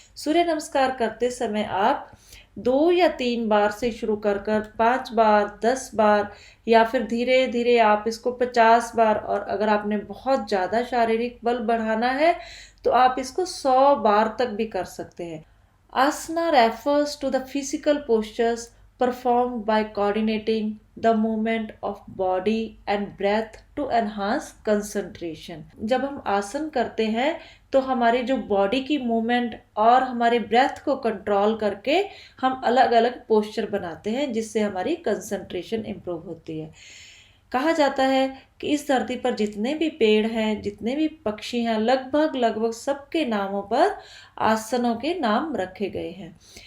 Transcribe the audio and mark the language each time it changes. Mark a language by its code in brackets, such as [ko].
[hi] सूर्य नमस्कार करते समय आप 2 या 3 बार से शुरू कर 5 बार, 10 बार, या फिर धीरे धीरे आप इसको 50 बार, और अगर आपने बहुत ज़्यादा शारीरिक बल बढ़ाना है तो आप इसको 100 बार तक भी कर सकते हैं। [en] Asana refers to the physical postures performed by coordinating the movement of body and breath to enhance concentration. [hi] जब हम आसन करते हैं तो हमारी जो बॉडी की मूवमेंट और हमारे ब्रेथ को कंट्रोल करके हम अलग अलग पोस्चर बनाते हैं, जिससे हमारी कंसंट्रेशन इम्प्रूव होती है। कहा जाता है कि इस धरती पर जितने भी पेड़ हैं, जितने भी पक्षी हैं, लगभग सबके नामों पर आसनों के नाम रखे गए हैं।